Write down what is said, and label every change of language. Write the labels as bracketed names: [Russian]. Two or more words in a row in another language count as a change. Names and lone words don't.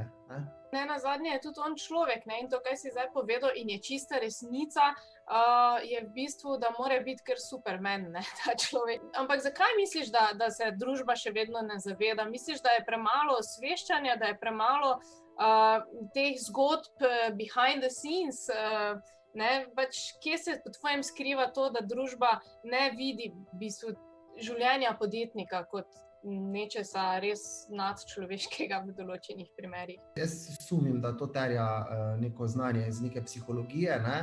[Slovenian] Ne, nazadnje je tudi on človek, ne? In to, kaj si zdaj povedal, in je čista resnica, je v bistvu, da mora biti kar Superman, ne, ta človek. Ampak zakaj misliš, da se družba še vedno ne zaveda? Misliš, da je premalo osveščanja, da je premalo teh zgodb [English] behind the scenes? [Slovenian] Ne? Pač, kje se po tvojem skriva to, da družba ne vidi v bistvu življenja podjetnika kot nečesa res nadčloveškega v določenih primerih? Jaz sumim, da to terja neko znanje iz neke psihologije, ne?